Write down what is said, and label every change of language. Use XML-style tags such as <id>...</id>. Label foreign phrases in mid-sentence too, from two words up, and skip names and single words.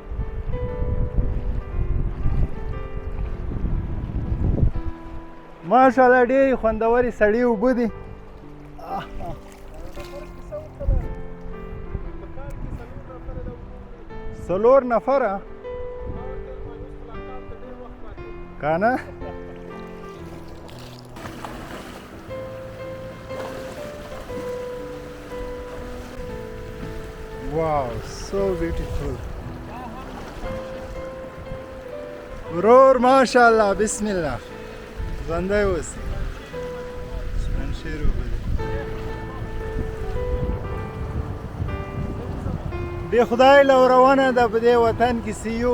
<ps>ماشاءالله ډېرې خوندورې سړې اوبه دي. څلور نفره که نه.</ps> <en>Wow, so beautiful.</en> <ps>ورور</ps> <ar>ماشاءالله بسم الله</ar> <ps>ژوندی اوسې. پنجشیر اوبه دي. د خدای له ورونه ده په دې وطن کې چې یو.</ps>